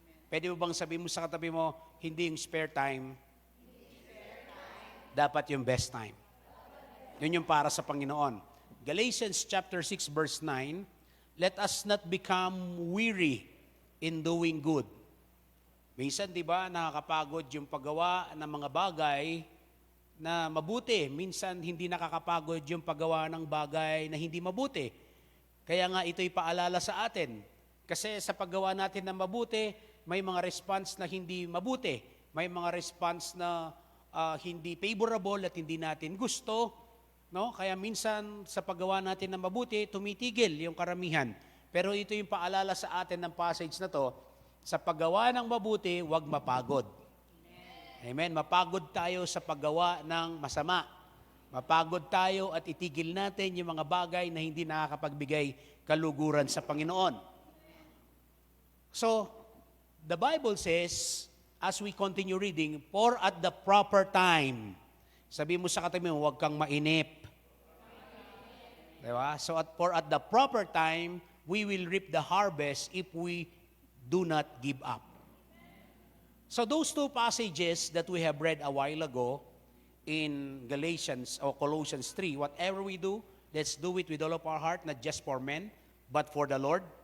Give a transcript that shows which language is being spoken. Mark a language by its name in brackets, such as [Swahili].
[Filipino] Pwede mo bang sabihin mo sa katabi mo, hindi yung spare time, dapat yung best time. Yun yung para sa Panginoon. [English] Galatians chapter 6 verse 9, let us not become weary in doing good. [Filipino] Minsan, di ba, nakakapagod yung paggawa ng mga bagay na mabuti. Minsan, hindi nakakapagod yung paggawa ng bagay na hindi mabuti. Kaya nga, ito'y paalala sa atin. Kasi sa paggawa natin ng mabuti, may mga response na hindi mabuti. May mga response na hindi favorable at hindi natin gusto. No? Kaya minsan, sa paggawa natin ng mabuti, tumitigil yung karamihan. Pero ito yung paalala sa atin ng passage na to, sa paggawa ng mabuti, huwag mapagod. Amen. Mapagod tayo sa paggawa ng masama. Mapagod tayo at itigil natin yung mga bagay na hindi nakakapagbigay kaluguran sa Panginoon. [English] So, the Bible says, as we continue reading, for at the proper time. [Filipino] Sabi mo sa katabi mo, huwag kang mainip. Diba? [English] So, for at the proper time, we will reap the harvest if we do not give up. So those two passages that we have read a while ago in Galatians or Colossians 3, whatever we do, let's do it with all of our heart, not just for men, but for the Lord.